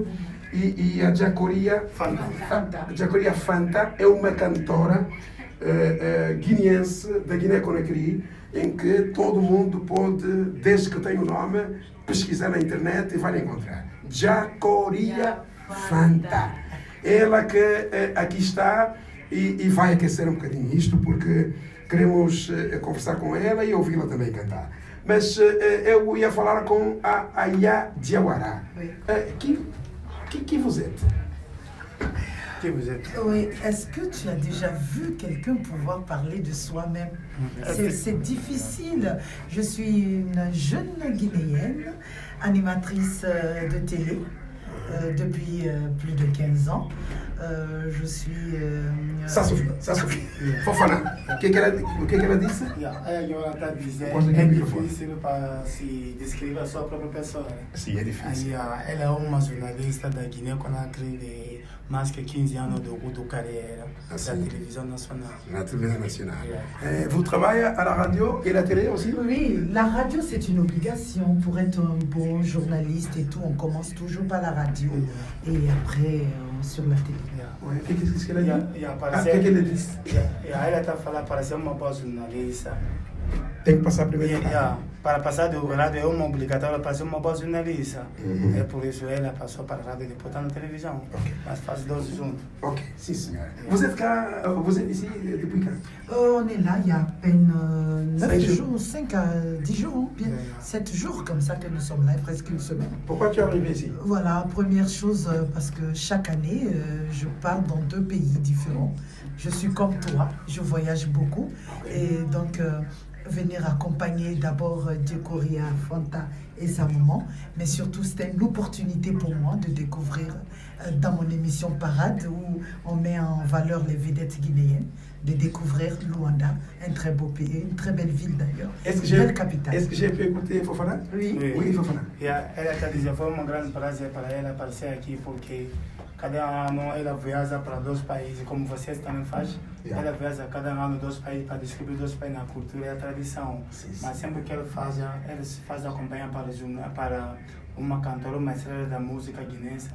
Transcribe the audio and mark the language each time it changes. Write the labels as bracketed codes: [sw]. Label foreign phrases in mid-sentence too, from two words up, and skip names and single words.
[pt] E a Jacoria Fanta é uma cantora guineense da Guiné-Conakry, em que todo mundo pode, desde que tem o nome, pesquisar na internet e vai encontrar. Jacoria Fanta. Ela que aqui está e vai aquecer um bocadinho isto, porque queremos conversar com ela e ouvi-la também cantar. Mas eu ia falar com a Aya Diawara. [fr] Qui vous êtes? Qui vous êtes? Oui, est-ce que tu as déjà vu quelqu'un pouvoir parler de soi-même? C'est difficile. Je suis une jeune Guinéenne, animatrice de télé. Depuis plus de 15 ans. Je suis... Ça suffit. Fofana, [pt] o que ela disse? Ela está dizendo, é difícil para se descrever a sua própria pessoa. Sim, é difícil. Ela é uma jornalista da Guiné-Conakry de mais que 15 anos de carreira da [fr] télévision nationale. La télévision nationale. Vous travaillez à la radio et la télé aussi? Oui, la radio c'est une obligation. Pour être un bon journaliste et tout, on commence toujours par la radio et après sur la télé. Qu'est-ce qu'elle a dit? Qu'est-ce qu'elle disse? [pt] Ela está falando para ser uma boa jornalista. Tem que passar primeiro. Para passar do rádio é uma obrigatória para ser uma boa jornalista. É por isso ela passou para a rádio e depois está na televisão. Mas faz dois juntos. Ok, sim senhora. [fr] Vous êtes ici depuis quand? On est là il y a à peine 9 jours, 5 à 10 jours, bien 7 jours comme ça que nous sommes là, presque une semaine. Pourquoi tu es arrivé ici? Voilà, première chose, parce que chaque année, je pars dans 2 pays différents. Je suis comme toi, je voyage beaucoup. Et donc, venir accompagner d'abord Jacoria Fanta et sa maman, mais surtout c'était une opportunité pour moi de découvrir dans mon émission Parade où on met en valeur les vedettes guinéennes, de découvrir Luanda, un très beau pays, une très belle ville d'ailleurs, une belle capitale. Est-ce que j'ai pu écouter Fofana? Oui, Fofana. [pt] Ela está dizendo, foi um grande prazer para ela aparecer aqui, porque cada ano ela viaja para 2 países, como vocês também fazem. Ela viaja cada ano 2 países para descobrir 2 países na cultura e a tradição. Mas sempre que ela se faz acompanhar para uma cantora, uma estrela da música guinense.